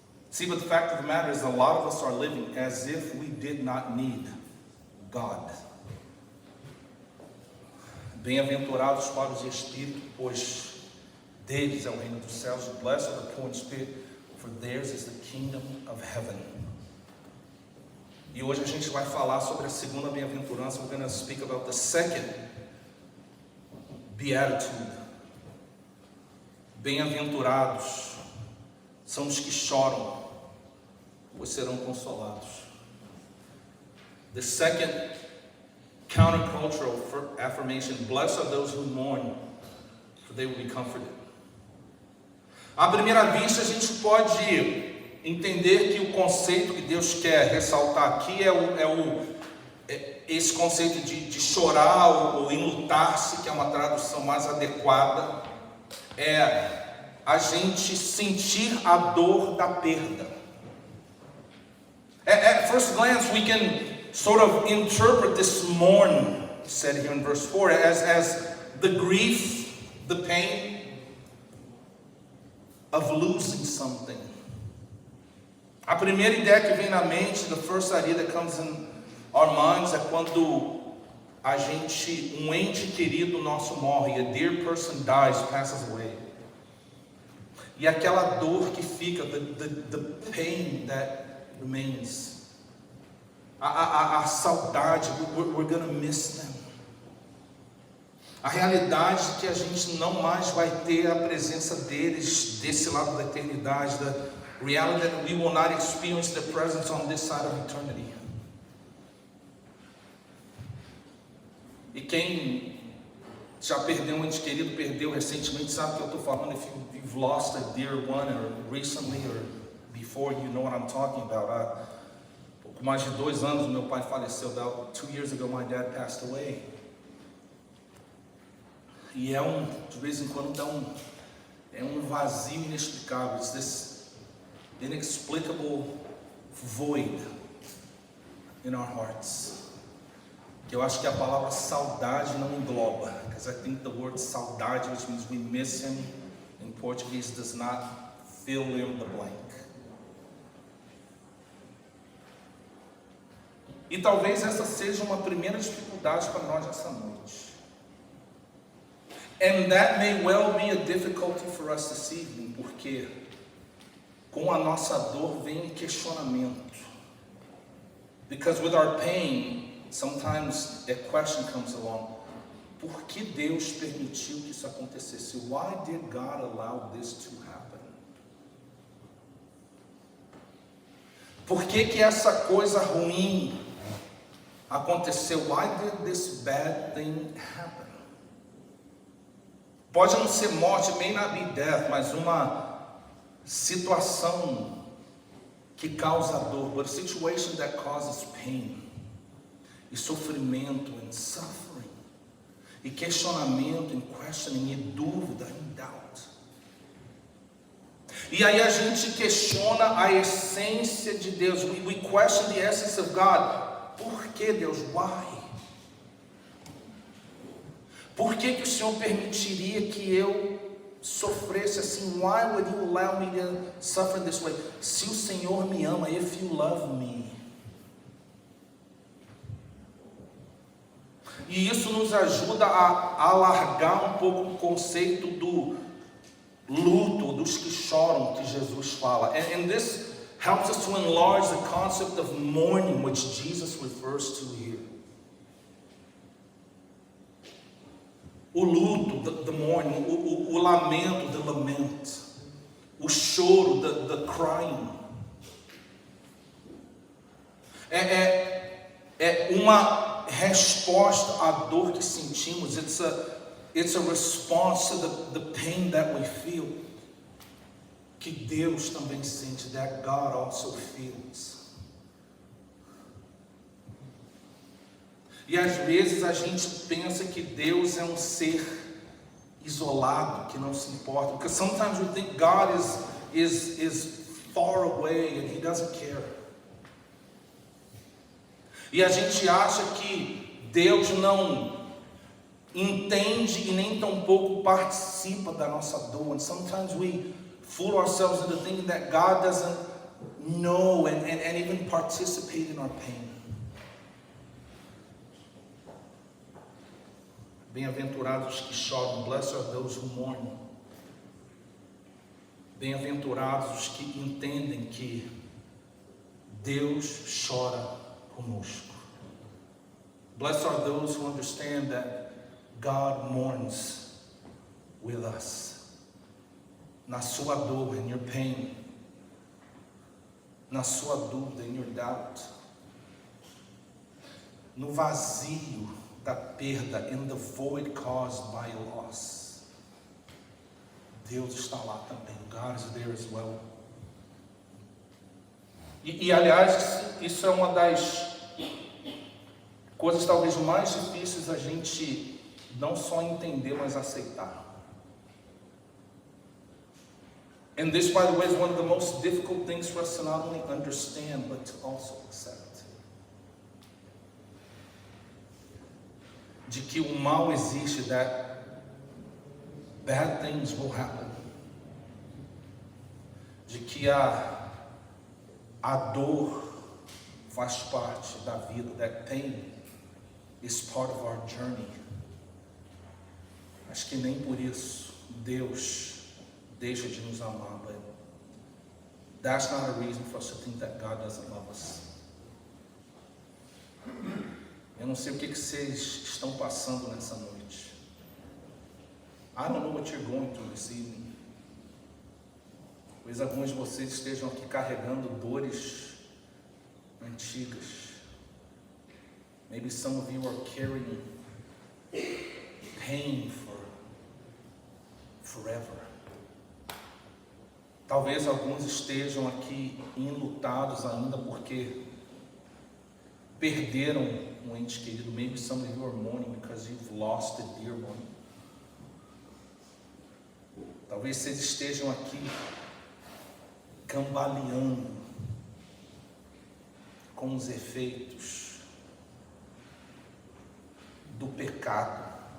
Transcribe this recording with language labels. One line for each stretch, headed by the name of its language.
English: See, but the fact of the matter is, a lot of us are living as if we did not need God.
Portuguese: Bem-aventurados para os espíritos, pois deles é o reino dos céus.
English: Blessed are the poor in spirit, for theirs is the kingdom of heaven.
Portuguese: E hoje a gente vai falar sobre a segunda bem-aventurança.
English: We're going to speak about the second beatitude.
Portuguese: Bem-aventurados são os que choram, pois serão consolados.
English: The second countercultural affirmation, blessed are those who mourn, for they will be comforted.
Portuguese: À primeira vista, a gente pode entender que o conceito que Deus quer ressaltar aqui esse conceito de chorar ou enlutar-se, que é uma tradução mais adequada, é a gente sentir a dor da perda.
English: At first glance, we can sort of interpret this mourn, said here in verse 4, as the grief, the pain of losing something.
Portuguese: A primeira ideia que vem na mente,
English: the first idea that comes in our minds,
Portuguese: é quando um ente querido nosso morre,
English: a dear person dies, passes away.
Portuguese: E aquela dor que fica,
English: the pain that remains.
Portuguese: A saudade,
English: we're gonna miss them.
Portuguese: A realidade é que a gente não mais vai ter a presença deles desse lado da eternidade.
English: The reality that we will not experience their presence on this side of eternity.
Portuguese: E quem já perdeu um ente querido, perdeu recentemente, sabe o que eu estou falando?
English: If you've lost a dear one, or recently, or before, you know what I'm talking about.
Portuguese: Com mais de 2 anos, meu pai faleceu.
English: About 2 years ago, my dad passed away.
Portuguese: E de vez em quando é um vazio inexplicável.
English: It's this inexplicable void in our hearts.
Portuguese: Que eu acho que a palavra saudade não engloba.
English: Because I think the word saudade, which means we miss him, in Portuguese does not fill in the blank.
Portuguese: E talvez essa seja uma primeira dificuldade para nós essa noite.
English: And that may well be a difficulty for us this evening,
Portuguese: porque com a nossa dor vem questionamento.
English: Because with our pain, sometimes a question comes along.
Portuguese: Por que Deus permitiu que isso acontecesse?
English: Why did God allow this to happen?
Portuguese: Por que essa coisa ruim aconteceu?
English: Why did this bad thing happen?
Portuguese: Pode não ser morte,
English: may not be death,
Portuguese: mas uma situação que causa dor,
English: but a situation that causes pain,
Portuguese: e sofrimento,
English: and suffering,
Portuguese: e questionamento,
English: and questioning,
Portuguese: e dúvida,
English: and doubt.
Portuguese: E aí a gente questiona a essência de Deus.
English: We question the essence of God.
Portuguese: Por que Deus?
English: Why?
Portuguese: Por que o Senhor permitiria que eu sofresse assim?
English: Why would you allow me to suffer this way?
Portuguese: Se o Senhor me ama,
English: if you love me.
Portuguese: E isso nos ajuda a alargar um pouco o conceito do luto, dos que choram, que Jesus fala.
English: And this helps us to enlarge the concept of mourning, which Jesus refers to here.
Portuguese: O luto,
English: the mourning,
Portuguese: o lamento,
English: the lament,
Portuguese: o choro,
English: the crying.
Portuguese: É uma resposta à dor que sentimos.
English: It's a response to the pain that we feel.
Portuguese: Que Deus também sente,
English: that God also feels.
Portuguese: E às vezes a gente pensa que Deus é um ser isolado, que não se importa.
English: Because sometimes we think God is far away and He doesn't care.
Portuguese: E a gente acha que Deus não entende e nem tampouco participa da nossa dor.
English: And sometimes we fool ourselves into thinking that God doesn't know and even participate in our pain.
Portuguese: Bem-aventurados que choram,
English: blessed are those who mourn.
Portuguese: Bem-aventurados os que entendem que Deus chora conosco.
English: Blessed are those who understand that God mourns with us.
Portuguese: Na sua dor,
English: in your pain,
Portuguese: na sua dúvida,
English: in your doubt,
Portuguese: no vazio da perda,
English: in the void caused by loss.
Portuguese: Deus está lá também.
English: God is there as well.
Portuguese: E aliás, isso é uma das coisas talvez mais difíceis a gente não só entender, mas aceitar.
English: And this, by the way, is one of the most difficult things for us to not only understand, but to also accept.
Portuguese: De que o mal existe,
English: that bad things will happen.
Portuguese: De que a dor faz parte da vida,
English: that pain is part of our journey.
Portuguese: Acho que nem por isso Deus deixa de nos amar,
English: but that's not a reason for us to think that God doesn't love us.
Portuguese: Eu não sei o que vocês estão passando nessa noite.
English: I don't know what you're going through this evening.
Portuguese: Talvez alguns de vocês estejam aqui carregando dores antigas.
English: Maybe some of you are carrying pain for forever.
Portuguese: Talvez alguns estejam aqui enlutados ainda porque perderam um ente querido.
English: Maybe some of you are mourning because you've lost a dear one.
Portuguese: Talvez vocês estejam aqui cambaleando com os efeitos do pecado.